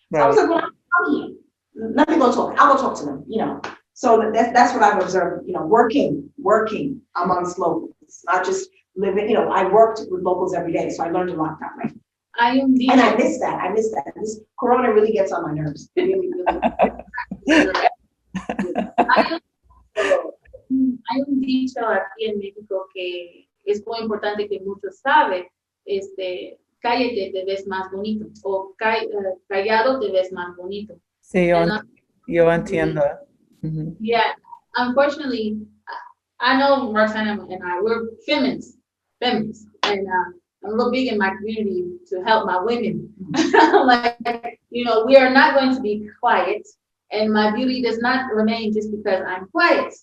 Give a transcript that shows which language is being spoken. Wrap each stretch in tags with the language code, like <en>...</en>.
<en>So I was like, well, let me go talk. I'll go talk to them, So that's what I've observed, working amongst locals, not just living, I worked with locals every day, so I learned a lot that way. And I miss that. This Corona really gets on my nerves. Really, really.</en> <es>Hay un dicho aquí en México que es muy importante, que muchos saben, cállate, te ves más bonito, o callado te ves más bonito. Sí, yo entiendo. Mm-hmm.</es> <en>Yeah, unfortunately, I know Roxana and I, we're feminists, and I'm real big in my community to help my women. We are not going to be quiet, and my beauty does not remain just because I'm quiet.</en>